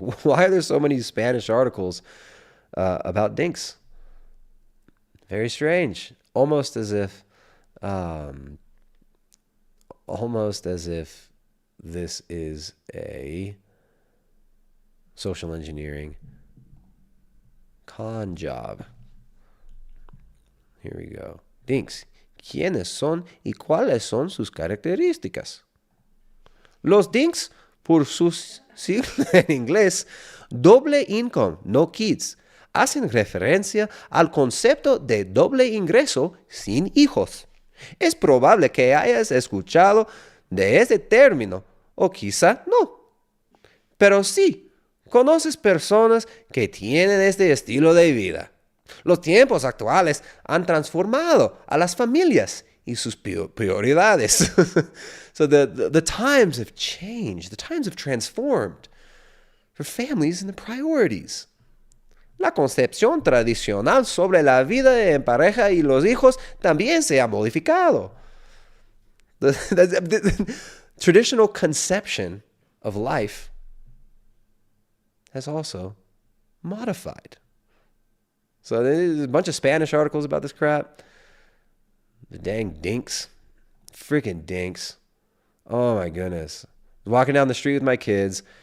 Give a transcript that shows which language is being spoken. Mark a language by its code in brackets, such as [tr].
[en] Why are there so many Spanish articles about DINKs? Very strange. Almost as if this is a social engineering con job. Here we go. DINKs. [es] ¿Quiénes son y cuáles son sus características? Los DINKs, por sus siglas en inglés, doble income, no kids, hacen referencia al concepto de doble ingreso sin hijos. Es probable que hayas escuchado de ese término, o quizá no. Pero sí, conoces personas que tienen este estilo de vida. Los tiempos actuales han transformado a las familias y sus prioridades. [en] So the times have changed. The times have transformed for families and the priorities. [es] La concepción tradicional sobre la vida en pareja y los hijos también se ha modificado. [en] The traditional conception of life has also modified. So there's a bunch of Spanish articles about this crap. The dang DINKs. Freaking DINKs. Oh my goodness. I was walking down the street with my kids.